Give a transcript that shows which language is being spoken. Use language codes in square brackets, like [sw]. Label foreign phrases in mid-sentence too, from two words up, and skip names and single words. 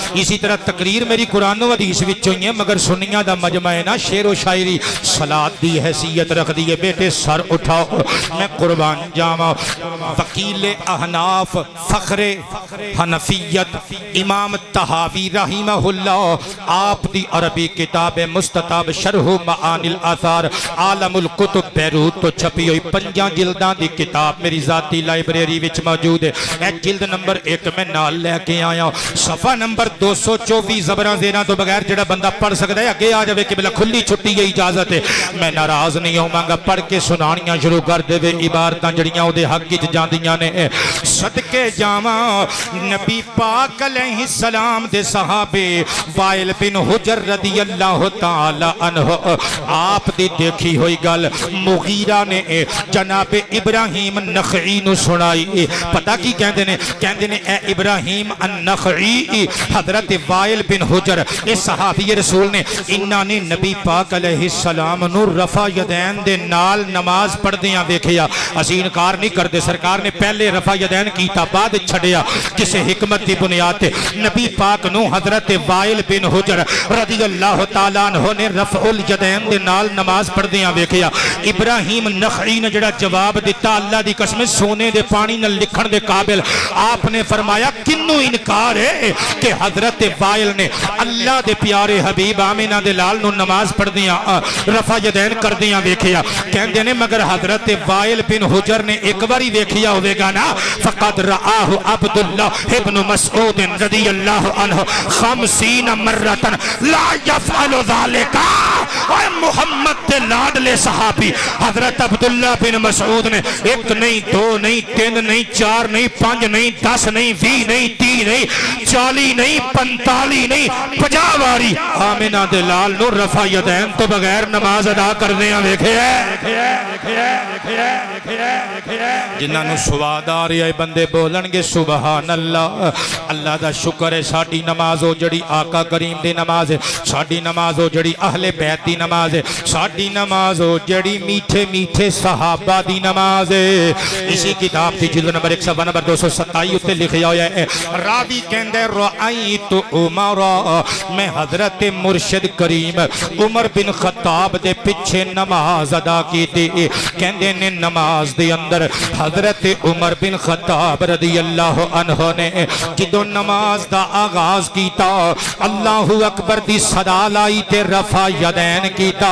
[pa] اسی طرح تقریر میری قرآن حدیث وچوں ہی ہے، مگر سنیاں دا مجمع ہے نا، شعر و شاعری صلات دی حیثیت رکھدی ہے. بیٹے سر اٹھاؤ، میں قربان جاوا. وکیلِ احناف فخرِ حنفیت امام طحاوی رحمہ اللہ آپ دی عربی کتاب مستطاب شرح معانی الآثار عالم الکتب بیروت توں چھپی ہوئی 5 جلداں دی کتاب میری ذاتی لائبریری وچ موجود ہے. اے جلد نمبر 1 میں نال لے کے آیا، صفحہ نمبر 224. زبراں زیراں توں بغیر جیڑا بندہ پڑھ سکدا ہے اگے آ جاوے کہ بلا کھلی چھٹی کی اجازت ہے. میں ناراض نہیں ہوواں گا، پڑھ کے سنانیاں شروع کر دیوے عبارتاں جڑیاں اوہدے حق وچ جاندیاں نے. صدقے جاوا نبی پاک علیہ السلام دے صحابے وائل بن حجر [ar] رضي الله تعالى عنه [pa] آپ دی دیکھی ہوئی گل مغیرہ نے جناب ابراہیم نخعی نوں سنائی. پتہ کی کہندے نے? کہندے نے اے ابراہیم النخعی حضرت وائل بن حجر اس صحابی رسول نے انہاں نے نبی پاک علیہ السلام نوں رفع یدین دے نال نماز پڑھدیاں ویکھیا. اسیں انکار نہیں کرتے، سرکار نے پہلے رفع یدین کیتا بعد چھڈیا کسی حکمت کی بنیاد تے. نبی پاک نوں حضرت وائل بن حجر [ar] رضي الله تعالى عنه [pa] نے رفع الیدین دے نال نماز پڑھدیاں ویکھیا. ابراہیم نخعی نے جڑا جواب دتا، اللہ دی قسم سونے دے پانی نال لکھݨ دے قابل. آپ نے فرمایا کنوں انکار ہے کہ حضرت وائل نے اللہ دے پیارے حبیب آمنہ دے لال نوں نماز پڑھدیاں رفع یدین کردیاں ویکھیا. کہندے نے مگر حضرت وائل بن حجر نے ایک باری ویکھیا ہووے گا نا, [ar] فقد رآه عبد الله بن مسعود رضي الله عنه 50 مرة لا يفعل ذلك [pa] اوئے محمد کے لاڈلے صحابی حضرت عبد اللہ بن مسعود نے ایک نہیں، دو نہیں، تین نہیں، چار نہیں، پانچ نہیں، 10 نہیں، 20 نہیں، 30 نہیں، 40 نہیں، 45 نہیں، 50 واری آمنہ دے لال نوں رفع یدین توں بغیر نماز ادا کرنے ویکھے جنہوں نے سواد آ رہا ہے بندے بولݨگے [ar] سبحان الله. [ur] اللہ کا شکر ہے [pa] ساڈی نماز ہو جڑی آقا کریم دی نماز ہے، ساڈی نماز ہو جڑی اہلِ بیت دی نماز ہے، ساڈی نماز ہو جڑی میٹھے میٹھے صحابہ دی نماز ہے. اسی کتاب کی جلد نمبر 100 نمبر 227 اُتے لکھا ہویا ہے راوی کہندے [ar] رأيت عمر, [pa] میں حضرت مرشد کریم عمر بن خطاب دے پچھے نماز ادا کی تھی. کہندے نے نماز دے اندر حضرت عمر بن خطاب [ar] رضي الله عنه [pa] نے جدوں نماز دا آغاز کیا [ar] الله أكبر [pa] دی صدا لائی تے رفع یدین کیا.